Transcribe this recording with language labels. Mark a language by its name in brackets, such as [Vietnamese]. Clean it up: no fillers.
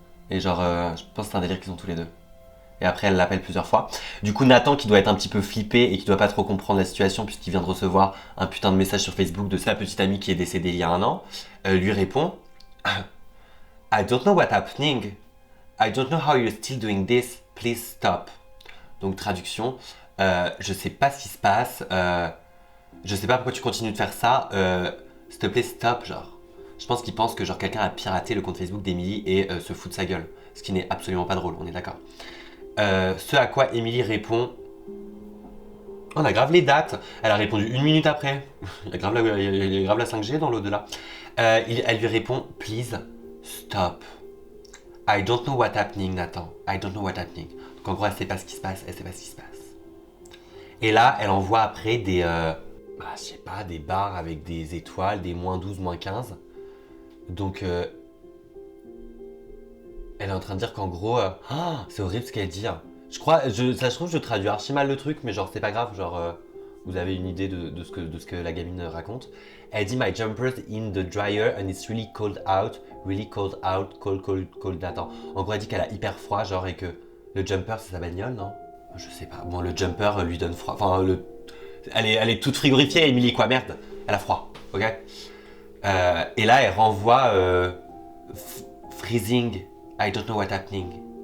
[French] Et genre, je pense que c'est un délire qu'ils ont tous les deux. Et après, elle l'appelle plusieurs fois. Du coup, Nathan, qui doit être un petit peu flippé et qui doit pas trop comprendre la situation puisqu'il vient de recevoir un putain de message sur Facebook de sa petite amie qui est décédée il y a un an, lui répond [English] I don't know what's happening. I don't know how you're still doing this. Please stop. [French] Donc traduction, je sais pas ce qui se passe. Je sais pas pourquoi tu continues de faire ça. S'il te plaît, stop, genre. Je pense qu'il pense que genre quelqu'un a piraté le compte Facebook d'Emily et se fout de sa gueule. Ce qui n'est absolument pas drôle, on est d'accord. Ce à quoi Emily répond... On a grave les dates. Elle a répondu 1 minute après. Il y a grave la 5G dans l'au-delà. Elle lui répond « [English] Please, stop. I don't know what's happening, Nathan. I don't know what's happening. [French] » Donc en gros, elle sait pas ce qui se passe. Et là, elle envoie après des... je sais pas, des barres avec des étoiles, des -12, -15. Donc... elle est en train de dire qu'en gros... c'est horrible ce qu'elle dit. Ça je trouve que je traduis archi mal le truc, mais genre c'est pas grave, genre... vous avez une idée de ce que la gamine raconte. Elle dit [English] My jumper's in the dryer and it's really cold out, cold. [French] Attends. En gros, elle dit qu'elle a hyper froid, genre, et que le jumper c'est sa bagnole, non? Je sais pas. Bon, le jumper lui donne froid. Enfin, elle est toute frigorifiée, Emily, quoi, merde. Elle a froid, ok? Et là, elle renvoie [English] freezing, I don't know what's happening.